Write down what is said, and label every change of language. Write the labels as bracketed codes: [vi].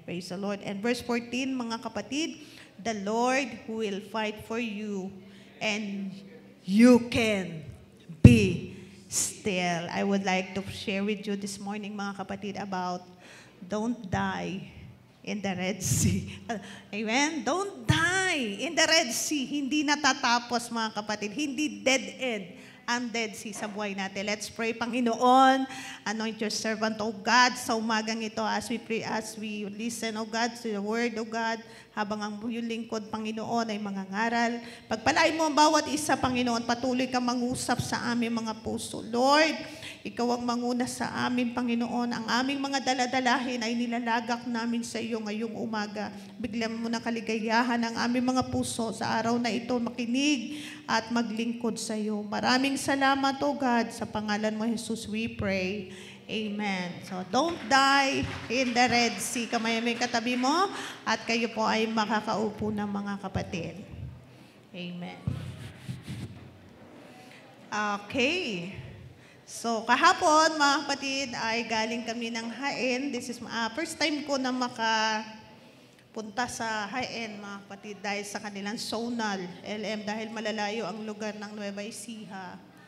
[en] Praise the Lord. And verse 14, [tl] mga kapatid, [en] the Lord will fight for you, and you can be still. I would like to share with you this morning, [tl] mga kapatid, [en] about don't die in the Red Sea. Amen? Don't die in the Red Sea. [tl] Hindi natatapos, mga kapatid. Hindi dead end ang Dead Sea sa buhay natin. [en] Let's pray. Panginoon, anoint your servant, O God, [tl] sa umagang ito [en] as we pray, as we listen, O God, to the word, O God, [tl] habang ang iyong lingkod, Panginoon, ay mangangaral. Pagpalain mo ang bawat isa, Panginoon, patuloy ka mangusap sa aming mga puso. Lord, ikaw ang manguna sa amin, Panginoon. Ang aming mga daladalahin ay nilalagak namin sa iyo ngayong umaga. Bigyan mo ng kaligayahan ang aming mga puso sa araw na ito, makinig at maglingkod sa iyo. Maraming salamat, O God. Sa pangalan mo, Jesus, [en] we pray. [tl] Amen. [en] So, don't die in the Red Sea. [tl] Kamay may katabi mo at kayo po ay makakaupo ng mga kapatid. Amen. Okay. So, kahapon, mga kapatid, ay galing kami ng Haen. [en] This is first time [tl] ko na makapunta sa Haen, mga kapatid, dahil sa kanilang zonal LM, dahil malalayo ang lugar ng Nueva Ecija.